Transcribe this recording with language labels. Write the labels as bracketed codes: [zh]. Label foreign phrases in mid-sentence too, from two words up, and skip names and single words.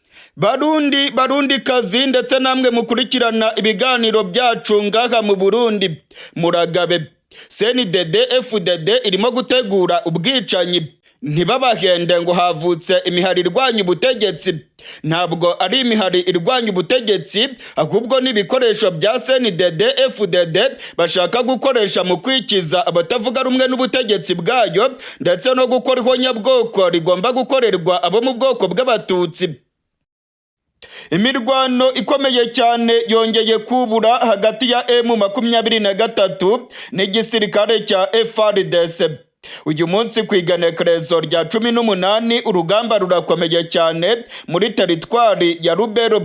[rn] Barundi kazi ndetse namwe mukurikirana ibiganiro byacu ngaha mu Burundi, Muragabe, CNDD FDD irimo gutegura ubwicanyi. Ntibabahende ngo havutse imihari irwanya ubutegetsi. Ntabwo ari imihari irwanya ubutegetsi, ahubwo n'ibikoresho bya CNDD FDD bashaka gukoresha mu kwikiza abatavuga rumwe n'ubutegetsi bwayo, ndetse no gukora ihonyabwoko rigomba gukorerwa abo mu bwoko bw'abatutsi. Imirwano ikomeye cyane yongeye kubura hagati ya M23 n'igisirikare cya FRDC. Uyu munsi ku igenekerezo rya 18 urugamba rurakomeye cyane muri teritwari ya Rubero.